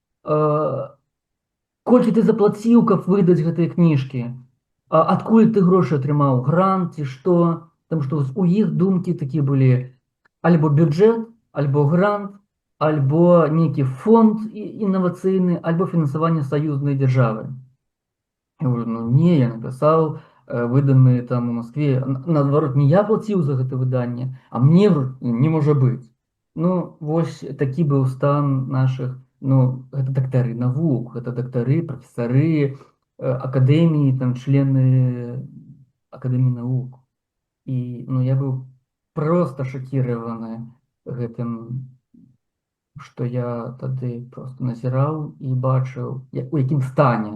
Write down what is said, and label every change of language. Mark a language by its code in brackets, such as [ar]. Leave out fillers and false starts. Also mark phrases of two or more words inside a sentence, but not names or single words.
[be] Колькі ты заплаціў, каб выдаць гэтыя кніжкі? Адкуль ты грошы атрымаў? Грант ці што?" Таму што у іх думкі такія былі: альбо бюджэт, альбо грант, альбо нейкі фонд інавацыйны, альбо фінансаванне саюзнай дзяржавы. [ru] Я говорю: "Ну не, я написал, выданные там у Москве. Наоборот, не я платил за это выдание, а мне не может быть". [be] Ну, вось такі быў стан наших, ну, гэта дактары навук, гэта дактары, прафесары, акадэміі, там, члены акадэміі навук. І, ну, я быў проста шакіраваны гэтым, што я тады просто назіраў і бачыў, у якім стане.